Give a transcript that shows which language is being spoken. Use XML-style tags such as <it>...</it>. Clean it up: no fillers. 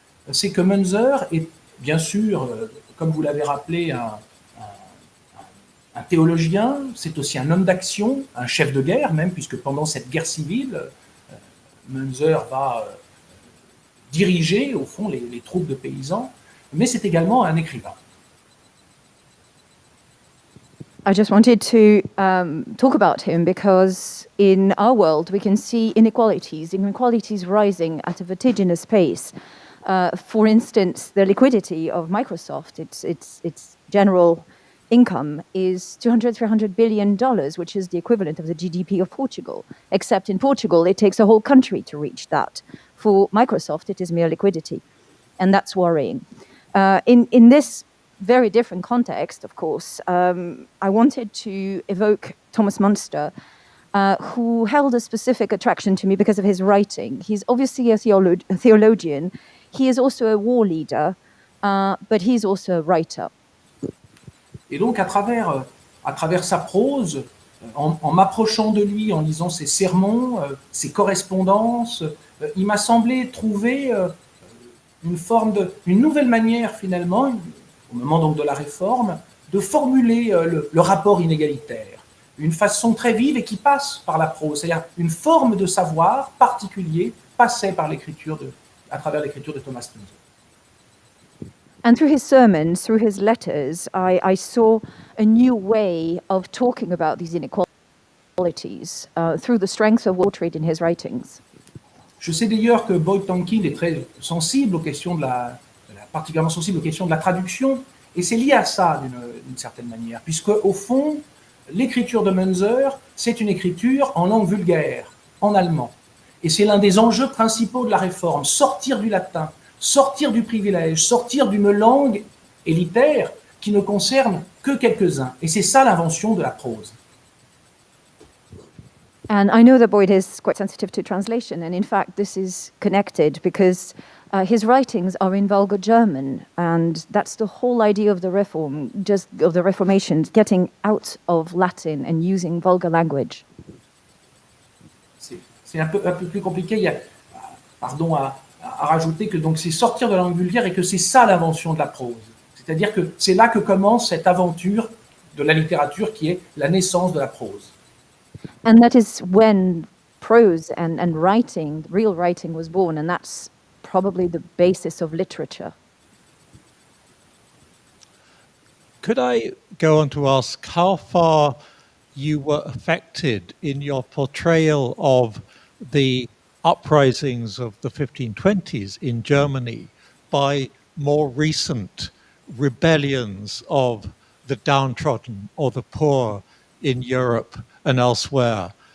<fr>C'est que Müntzer est bien sûr, comme vous l'avez rappelé, un théologien, c'est aussi un homme d'action, un chef de guerre même, puisque pendant cette guerre civile, Müntzer va diriger au fond les troupes de paysans, mais c'est également un écrivain.</fr> <en>I just wanted to talk about him because in our world we can see inequalities rising at a vertiginous pace. For instance, the liquidity of Microsoft, its general income is $200-300 billion, which is the equivalent of the GDP of Portugal. Except in Portugal, it takes a whole country to reach that. For Microsoft, it is mere liquidity, and that's worrying. In this very different context, of course, I wanted to evoke Thomas Munster, who held a specific attraction to me because of his writing. He's obviously a theologian. He is also a war leader, but he's also a writer.</en> <fr>Et donc, à travers sa prose, en m'approchant de lui, en lisant ses sermons, ses correspondances, il m'a semblé trouver une nouvelle manière, finalement, au moment donc de la Réforme, de formuler le rapport inégalitaire. Une façon très vive et qui passe par la prose, c'est-à-dire une forme de savoir particulier passait par à travers l'écriture de Thomas Munster.</fr> <en>And through his sermons, through his letters, I saw a new way of talking about these inequalities through the strength of portrayed in his writings.</en> <fr>Je sais d'ailleurs que Boyd Tonkin est très sensible aux questions particulièrement sensible aux questions de la traduction, et c'est lié à ça d'une certaine manière, puisque au fond, l'écriture de Munster, c'est une écriture en langue vulgaire, en allemand. Et c'est l'un des enjeux principaux de la Réforme, sortir du latin, sortir du privilège, sortir d'une langue élitaire qui ne concerne que quelques-uns. Et c'est ça l'invention de la prose.</fr> <en>And I know that Boyd is quite sensitive to translation, and in fact this is connected because his writings are in vulgar German, and that's the whole idea of the Reform, just of the Reformation, getting out of Latin and using vulgar language.</en> <fr>C'est un peu plus compliqué. Il y a, à rajouter que donc c'est sortir de la langue vulgaire et que c'est ça l'invention de la prose. C'est-à-dire que c'est là que commence cette aventure de la littérature qui est la naissance de la prose.</fr> <en>And that is when prose and writing, real writing, was born, and that's probably the basis of literature. Could I go on to ask how far you were affected in your portrayal of the uprisings of the 1520s in Germany by more recent rebellions of the downtrodden or the poor in Europe and elsewhere?</en>